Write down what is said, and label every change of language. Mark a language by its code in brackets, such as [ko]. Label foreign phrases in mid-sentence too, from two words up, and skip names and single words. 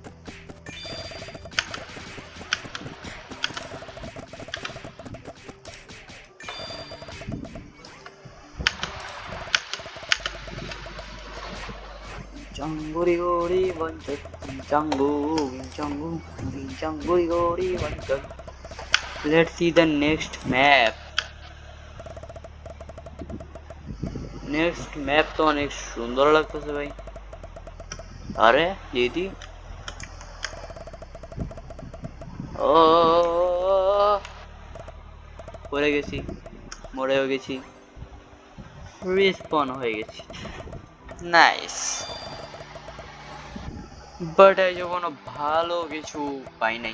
[en] Changguri gori bancak, changgu, changgu, changguri gori bancak. Let's see the next map. Next map [bn] তো অনেক সুন্দর লাগতেছে ভাই। আরে দিদি, ও পড়ে গেছি, মরেও গেছি। রিস্পন হয়ে গেছি। নাইস, বাট এই যে কোনো ভালো কিছু পাই নাই।